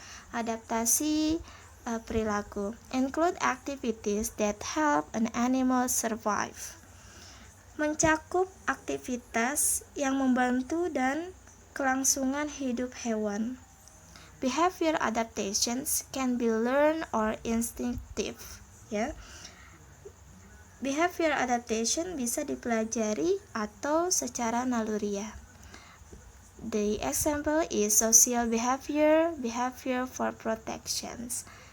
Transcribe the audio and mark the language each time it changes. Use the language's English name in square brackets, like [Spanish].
[Indonesian] Adaptasi perilaku [English] include activities that help an animal survive. [Indonesian] Mencakup aktivitas yang membantu dan kelangsungan hidup hewan. [English] Behavior adaptations can be learned or instinctive. Behavior adaptation [Indonesian] bisa dipelajari atau secara naluriah. [English] The example is social behavior for protections.